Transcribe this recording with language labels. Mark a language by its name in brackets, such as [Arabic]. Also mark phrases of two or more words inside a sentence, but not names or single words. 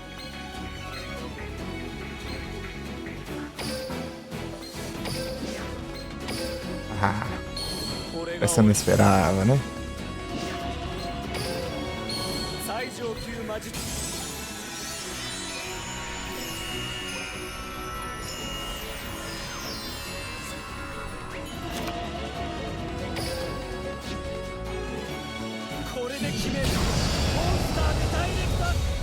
[Japanese] Ah, これが [Portuguese] essa eu não esperava, né? [Japanese] 最上級魔術。これで決める。モンスターでダイレクト。